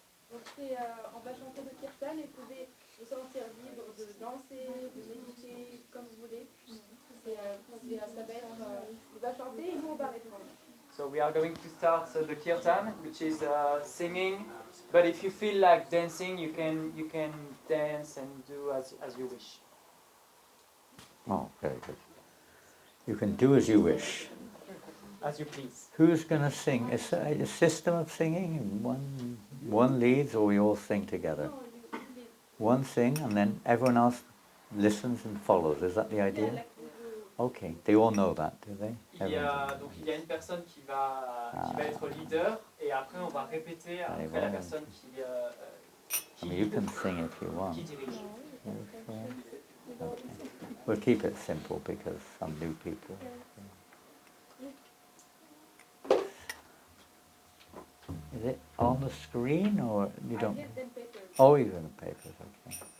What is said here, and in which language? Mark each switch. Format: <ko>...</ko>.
<fr>Donc on va chanter le kirtan et vous pouvez vous sentir libre de danser, de méditer comme vous voulez. Il va chanter et nous on va répondre.</fr> <en>So we are going to start the kirtan, which is singing. But if you feel like dancing, you can dance and do as you wish. Oh, very good. You can do as you wish. As you please. Who's going to sing? Is it a system of singing? One leads, or we all sing together? One sing, and then everyone else listens and follows. Is that the idea? Okay. They all know that, do they?</en> <fr>Il y a une personne qui va être leader, et après on va répéter après la personne qui</fr> <en>I mean, you can sing if you want.</en> <fr>qui dirige.</fr> <en>Okay. We'll keep it simple because some new people. Is it on the screen or you don't? Oh, you're in the papers, okay.</en>